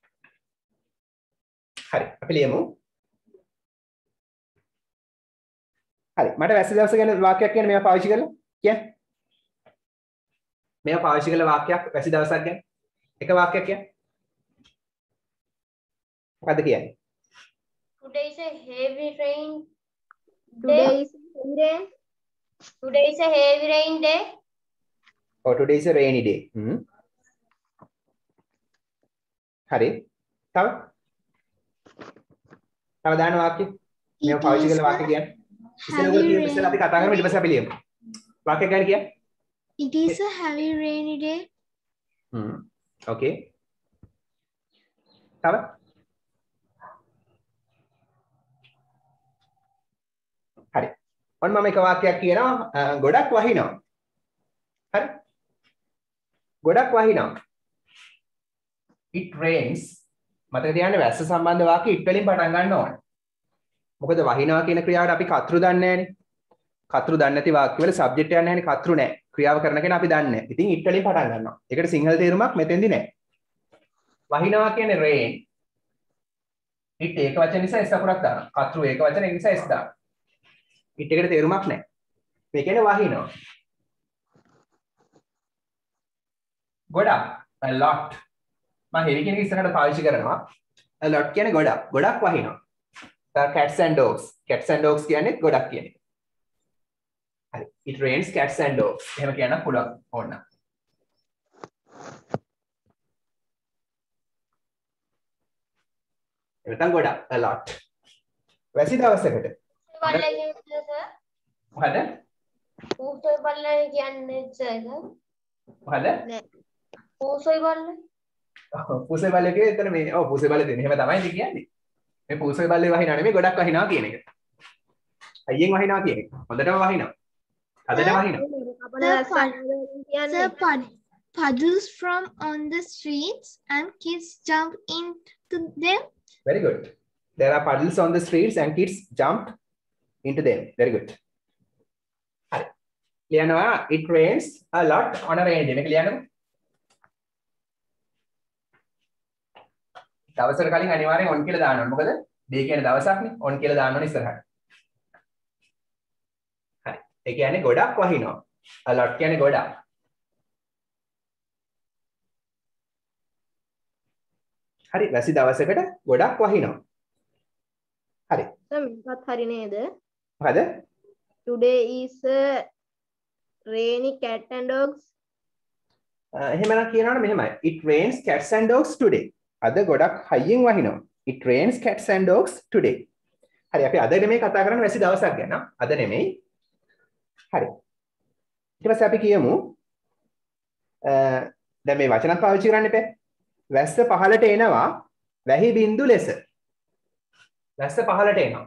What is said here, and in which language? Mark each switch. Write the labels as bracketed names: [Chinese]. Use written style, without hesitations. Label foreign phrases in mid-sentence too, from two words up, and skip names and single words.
[Sinhala] හරි. අපි ලියමු. හරි. මට වැසි දවස ගැන වාක්‍යයක් කියන්න මේවා පාවිච්චි කරලා කියන්න. මේවා පාවිච්චි කරලා වාක්‍යයක් වැසි දවසක් ගැන. එක වාක්‍යයක් කියන්න. මොකද්ද කියන්නේ? [English] Today is a heavy rain day. Today is a heavy rain day. Oh, today is a rainy day. [Sinhala] හරි. තව දාන වාක්‍ය. මේවා පාවිච්චි කරලා වාක්‍ය කියන්න. ඉස්සෙල්ලා අපි කතා කරමු ඊට පස්සේ අපි ලියමු. වාක්‍ය ගන්න කියන්න. [English] It is a heavy rainy day. [Sinhala] Okay. තව හරි. ඔන්න මම එක වාක්‍යයක් කියනවා ගොඩක් වහිනවා. හරි. ගොඩක් වහිනවා. [English] It rains. [Sinhala] මතක තියාගන්න වැස්ස සම්බන්ධ වාක්‍ය it වලින් පටන් ගන්න ඕනේ. මොකද වහිනවා කියන ක්‍රියාවට අපි කතෘ දන්නේ නැහැනේ. කතෘ දන්නේ නැති වාක්‍ය වල සබ්ජෙක්ට් එකක් නැහැනේ කතෘ නැහැ. ක්‍රියාව කරන කෙනා අපි දන්නේ නැහැ. ඉතින් it වලින් පටන් ගන්නවා. ඒකට සිංහල තේරුමක් මෙතෙන්දි නැහැ. වහිනවා කියන්නේ rain. it ඒක වචන නිසා s අකුරක් දානවා. කතෘ ඒක වචන ඒ නිසා s දානවා. it එකට තේරුමක් නැහැ. මේ කියන්නේ වහිනවා. ගොඩක් [English] a lot. [Sinhala] මම heavy කියන එක ඉස්සරහට පාවිච්චි කරනවා. [English] a lot [Sinhala] කියන්නේ ගොඩක්. ගොඩක් වහිනවා. [English] cats and dogs. Cats and dogs [Sinhala] කියන්නේ ගොඩක් කියන එක. හරි. [English] It rains cats and dogs. [Sinhala] එහෙම කියන්න පුළුවන් ඕන. එතන ගොඩක් [English] a lot. [Sinhala] වැසි දවසකට. බල්ලා කියන්නේ සර්. මොකද? පූසොයි බල්ලා කියන්නේ සර්. මොකද? නෑ. පූසොයි බල්ලා. පූසොයි බල්ලා කියන්නේ එතන මේ ඔව් පූසොයි බල්ලා දෙන්නේ. එහෙම තමයි ඉතින් කියන්නේ. මේ පූසොයි බල්ලේ වහිනා නෙමෙයි ගොඩක් වහිනවා කියන එක. අයියෙන් වහිනවා කියන එක. හොඳටම වහිනවා. හදට වහිනවා. [English] Puddles from on the streets and kids jump into them. Very good. There are puddles on the streets and kids jump into them. Very good. Hari. ලියනවා it rains a lot on a rainy day. [Sinhala] මේක ලියන්නකො. දවසකට කලින් අනිවාර්යෙන් on කියලා දාන්න ඕනේ. මොකද day කියන්නේ දවසක්නේ. on කියලා දාන්න ඕනේ ඉස්සරහට. හරි. ඒ කියන්නේ ගොඩක් වහිනවා. [English] a lot [Sinhala] කියන්නේ ගොඩක්. හරි. වැසි දවසකට ගොඩක් වහිනවා. හරි. මේකත් හරි නේද? මොකද? [English] Today is a rainy cat and dogs. [Sinhala] එහෙමනම් කියනවනේ මෙහෙමයි. [English] It rains cats and dogs today. [Sinhala] අද ගොඩක් හයියෙන් වහිනවා. [English] It rains cats and dogs today. [Sinhala] හරි අපි අද නෙමෙයි කතා කරන්නේ වැසි දවසක් ගැන. අද නෙමෙයි. හරි. ඊට පස්සේ අපි කියමු දැන් මේ වචනත් පාවිච්චි කරන්න එපා. වැස්ස පහළට එනවා වැහි බින්දු ලෙස. වැස්ස පහළට එනවා.